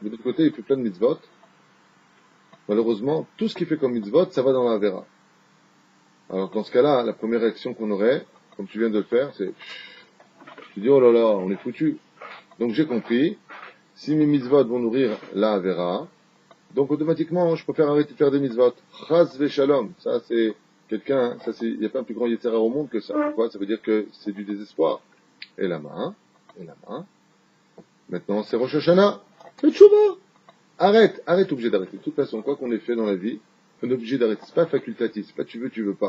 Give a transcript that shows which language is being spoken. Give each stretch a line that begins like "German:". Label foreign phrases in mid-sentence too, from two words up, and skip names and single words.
French: Mais de l'autre côté, il fait plein de mitzvot. Malheureusement, tout ce qu'il fait comme mitzvot, ça va dans la Avera. Alors dans ce cas-là, la première réaction qu'on aurait, comme tu viens de le faire, c'est tu dis, oh là là, on est foutu. Donc j'ai compris, si mes mitzvot vont nourrir la Avera, donc automatiquement, je préfère arrêter de faire des mitzvot.
Hebrew: חס ושלום.
French: Ça c'est quelqu'un, ça c'est, il n'y a pas un plus grand
Hebrew: יצר הרע
French: au monde que ça. Pourquoi? Ça veut dire que c'est du désespoir. Et la main. Maintenant, c'est
Hebrew: ראש השנה.
French: Fais tchouva. Arrête, obligé d'arrêter. De toute façon, quoi qu'on ait fait dans la vie, on est obligé d'arrêter. C'est pas facultatif, c'est pas tu veux pas.